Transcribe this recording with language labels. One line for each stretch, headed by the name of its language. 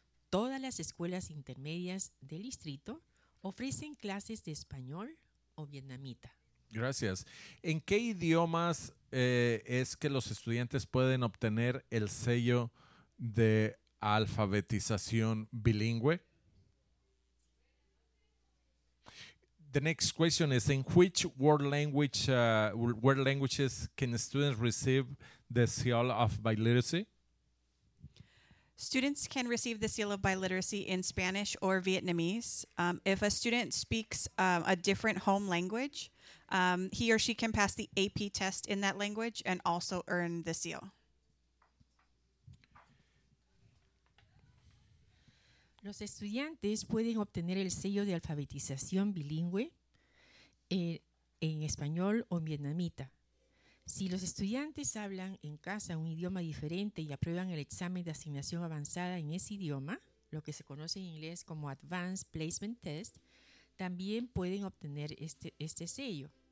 Spanish: Todas las escuelas intermedias del distrito ofrecen clases de español o vietnamita. Gracias. ¿En qué idiomas es que los estudiantes pueden obtener el sello de alfabetización bilingüe?
English: The next question is, in which world languages can students receive the seal of biliteracy? Students can receive the seal of biliteracy in Spanish or Vietnamese. If a student speaks a different home language, he or she can pass the AP test in that language and also earn the seal.
Spanish: Los estudiantes pueden obtener el sello de alfabetización bilingüe en español o en vietnamita. Si los estudiantes hablan en casa un idioma diferente y aprueban el examen de asignación avanzada en ese idioma, lo que se conoce en inglés como Advanced Placement Test, también pueden obtener este sello.